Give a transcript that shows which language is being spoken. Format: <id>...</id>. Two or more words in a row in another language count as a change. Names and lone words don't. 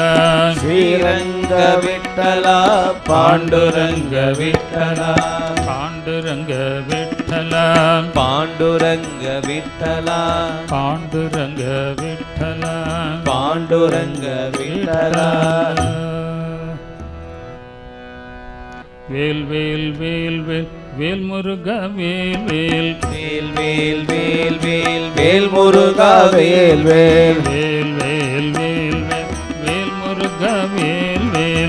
<kn>ಶ್ರೀರಂಗ ವಿಠಲ ಪಾಂಡುರಂಗ ವಿಠಲ ಪಾಂಡುರಂಗ ವಿಠಲ ಪಾಂಡುರಂಗ ವಿಠಲ ಪಾಂಡುರಂಗ ವಿಠಲ ಪಾಂಡುರಂಗ ವಿಠಲ</kn> <ta>வேல் வேல் வேல் வேல் வேல் முருக வேல் வேல் வேல் வேல் வேல் வேல் வேல் முருகா வேல் வேல் வேல் வேல் வேல் வேல் வேல் முருக வேல் வேல்</ta>